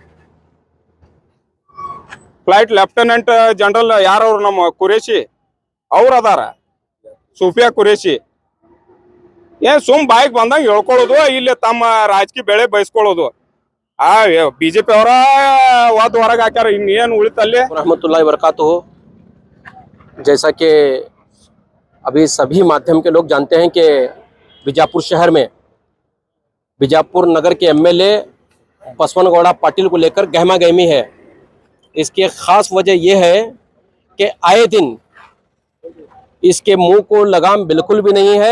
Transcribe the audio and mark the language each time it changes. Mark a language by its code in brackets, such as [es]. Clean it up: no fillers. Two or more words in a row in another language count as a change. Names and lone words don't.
[en] Flight Lieutenant General [kn] ಯಾರವ್ರು? ನಮ್ಮ ಕುರೇಶಿ ಅವ್ರ ಅದಾರ, ಸೂಫಿಯಾ ಕುರೇಶಿ. ಸುಮ್ ಬಾಯಿಗೆ ಬಂದಂಗ ಹೇಳ್ಕೊಳ್ಳೋದು, ಇಲ್ಲಿ ತಮ್ಮ ರಾಜಕೀಯ ಬೆಳೆ ಬಯಸ್ಕೊಳ್ಳೋದು. ಬಿಜೆಪಿ ಅವರ ವಾದ ಹೊರಗೆ ಹಾಕ್ಯಾರ, ಇನ್ನೇನು ಉಳಿತಲ್ಲಿ. [ar] رحمة الله وبركاته. [hi] जैसा कि अभी सभी माध्यम के लोग जानते हैं कि बीजापुर शहर में बीजापुर नगर के MLA बसवनगौड़ा पाटिल को लेकर गहमा गहमी है। इसकी ख़ास वजह यह है कि आए दिन इसके मुंह को लगाम बिल्कुल भी नहीं है।